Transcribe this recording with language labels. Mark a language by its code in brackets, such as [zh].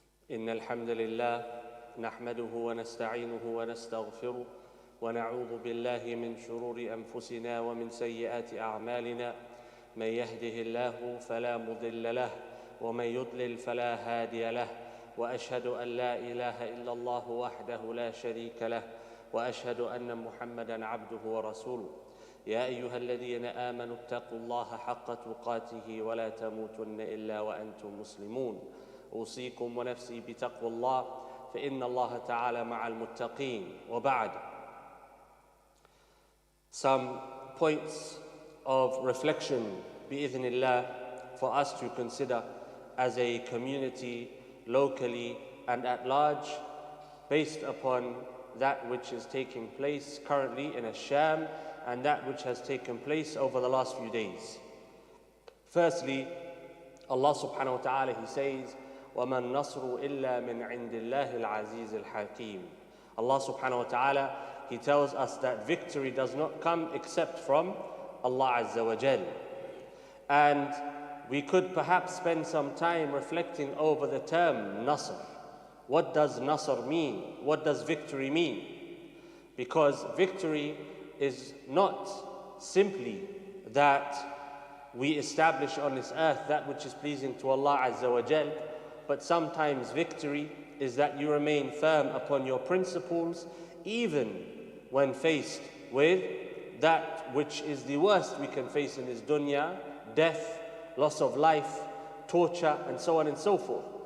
[ar] إن الحمد لله نحمده ونستعينه ونستغفره ونعوذ بالله من شرور أنفسنا ومن سيئات أعمالنا من يهده الله فلا مضل له ومن يضلل فلا هادي له وأشهد أن لا إله إلا الله وحده لا شريك له وأشهد أن محمدًا عبده ورسوله يا أيها الذين آمنوا اتقوا الله حق تقاته ولا تموتن إلا وأنتم مسلمون أوصيكم ونفسي بتقوى الله فإن الله تعالى مع المتقين وبعد. [en] Some points of reflection bi'idhnillah for us to consider as a community, locally and at large, based upon that which is taking place currently in Sham and that which has taken place over the last few days. Firstly, Allah subhanahu wa ta'ala, He says, [ar] وَمَا النَّصْرُ إِلَّا مِنْ عِنْدِ اللَّهِ الْعَزِيزِ الْحَكِيمِ. [en] Allah subhanahu wa ta'ala, He tells us that victory does not come except from Allah Azza wa Jal. And we could perhaps spend some time reflecting over the term Nasr. What does Nasr mean? What does victory mean? Because victory is not simply that we establish on this earth that which is pleasing to Allah Azza wa Jal, but sometimes victory is that you remain firm upon your principles even when faced with that which is the worst we can face in this dunya, death, loss of life, torture, and so on and so forth.